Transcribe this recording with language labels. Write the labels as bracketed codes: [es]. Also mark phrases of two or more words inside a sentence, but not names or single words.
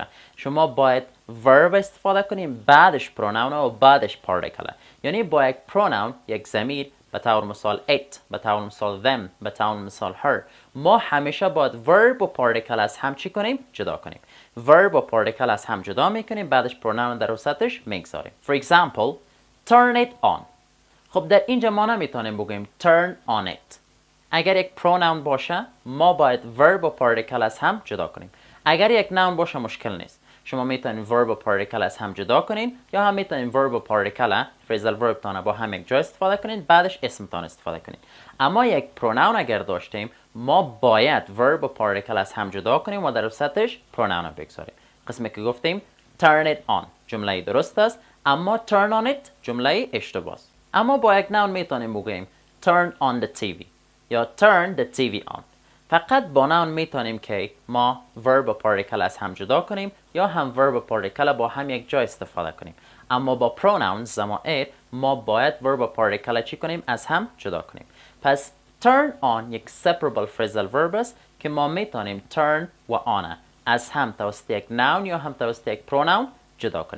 [fa] شما باید verb استفاده کنین، بعدش pronoun و بعدش particle. یعنی با یک pronoun، یک ضمیر، به طور مثال it، به طور مثال them، به طور مثال her، ما همیشه باید verb و particle از هم چی کنیم؟ جدا کنیم. verb و particle از هم جدا میکنیم، بعدش pronoun در وسطش میگذاریم. [en] For example, turn it on. [fa] خب در اینجا ما نمیتونیم بگیم [en] turn on it. [fa] اگر یک pronoun باشه ما باید verb و particle از هم جدا کنیم. اگر یک noun باشه مشکل نیست. شما میتونین verb و particle از هم جدا کنین یا هم میتونین verb و [en] particle phrasal verb [fa] تانه با هم یک جا استفاده کنین، بعدش اسمتان استفاده کنین. اما یک pronoun اگر داشتیم ما باید verb و particle از هم جدا کنیم و در وسطش pronoun بگذاریم. قسمی که گفتیم [en] turn it on [fa] جمله درست است، اما [en] turn on it [fa] جمله اشتباه است. اما با یک noun میتونیم بگیم [en] turn on the TV [fa] یا [en] turn the TV on. [fa] فقط با noun میتونیم که ما verb و particle از هم جدا کنیم یا هم verb و particle با هم یک جا استفاده کنیم. اما با pronouns ضمائر ما باید verb و particle چی کنیم؟ از هم جدا کنیم. پس turn on یک [en] separable phrasal verb [fa] است که ما میتونیم turn و on از هم توسط یک noun یا هم توسط یک pronoun جدا کنیم.